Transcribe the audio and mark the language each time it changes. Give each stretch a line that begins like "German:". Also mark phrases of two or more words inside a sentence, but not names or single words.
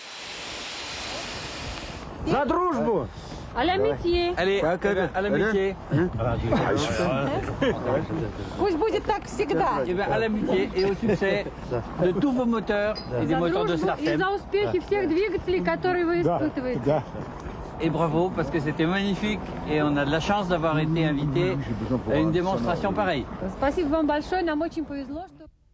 Russian: За дружбу!
French: À l'amitié. Allez, à l'amitié.
Russian: Пусть будет так всегда.
French: Et bien à l'amitié et au succès de tous vos moteurs et des
Russian: За
French: moteurs de
Russian: дружбу и Startem. за успехи всех двигателей, которые вы испытываете.
French: Et bravo parce que c'était magnifique et on a de la chance d'avoir été invité à une démonstration pareille.
Russian: Спасибо вам большое, нам очень повезло, что...